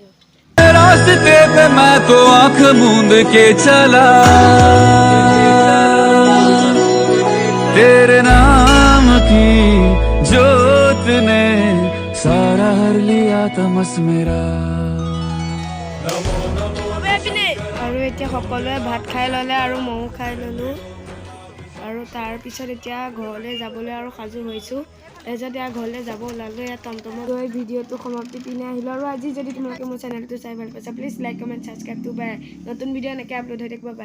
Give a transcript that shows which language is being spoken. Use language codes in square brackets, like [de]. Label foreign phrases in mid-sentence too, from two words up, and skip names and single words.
[hi] रास्ते पे मैं तो आंख मूंद के चला। तेरे नाम की जोत ने सारा हर लिया तमस मेरा। [as] আৰু এতিয়া সকলোৱে ভাত খাই ল'লে আৰু ময়ো খাই ল'লোঁ আৰু তাৰ পিছত এতিয়া ঘৰলৈ যাবলৈ আৰু সাজু হৈছোঁ। তাৰপিছত ইয়াৰ ঘৰলৈ যাব ওলালোঁ। ইয়াত টমটমত গৈ ভিডিঅ'টো সমাপ্তি পিনে আহিলোঁ। আৰু আজি যদি তোমালোকে মোৰ চেনেলটো চাই ভাল পাইছা [en] please like comment subscribeটো [as] বাই নতুন ভিডিঅ' এনেকৈ আপলোড হৈ থাকিব পাৰে।